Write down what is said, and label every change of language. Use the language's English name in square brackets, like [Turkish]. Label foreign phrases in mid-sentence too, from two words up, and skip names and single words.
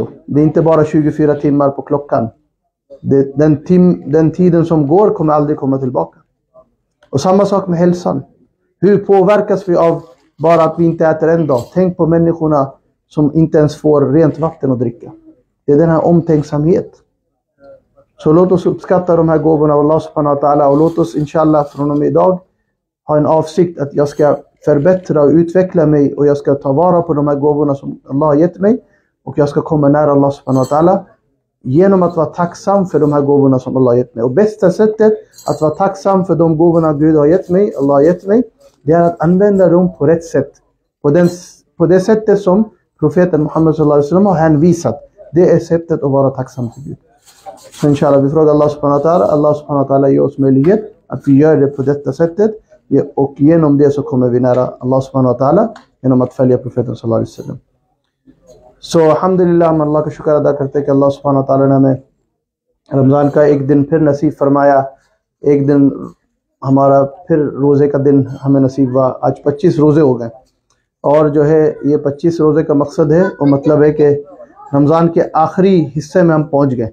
[Swedish] Det är inte bara 24 timmar på klockan. Den tiden som går kommer aldrig komma tillbaka. Och samma sak med hälsan. Hur påverkas vi av bara att vi inte äter en dag? Tänk på människorna som inte ens får rent vatten att dricka. Det är den här omtänksamhet. Så låt oss uppskatta de här gåvorna av [Arabic] الله سبحانه وتعالى. [Swedish] Och låt oss inshallah från och med idag ha en avsikt att jag ska förbättra och utveckla mig. Och jag ska ta vara på de här gåvorna som Allah har gett mig. Och jag ska komma nära [Arabic] الله سبحانه وتعالى [Swedish] genom att vara tacksam för de här gåvorna som Allah har gett mig. Och bästa sättet att vara tacksam för de gåvorna Gud har gett mig, Allah har gett mig, det är att använda dem på rätt sätt. På det sättet som profeten Muhammad [Arabic] صلى الله عليه وسلم [Swedish] har hänvisat. Det är sättet att vara tacksam till Gud. Så inshallah vi frågar [Arabic] الله سبحانه وتعالى. الله سبحانه وتعالى [Swedish] ger oss möjlighet att vi gör det på detta sättet. Och genom det så kommer vi nära [Arabic] الله سبحانه وتعالى [Swedish] genom att följa profeten [Arabic] صلى الله عليه وسلم. [Urdu] So alhamdulillah ہم اللہ کا شکر ادا کرتے ہیں کہ [Arabic] الله سبحانه وتعالى [Urdu] نے ہمیں رمضان کا ایک دن پھر نصیب فرمایا. ایک دن ہمارا پھر روزے کا دن ہمیں نصیب ہوا. آج 25 روزے ہو گئے. اور جو ہے یہ 25 روزے کا مقصد ہے وہ مطلب ہے کہ رمضان کے آخری حصے میں ہم پہنچ گئے.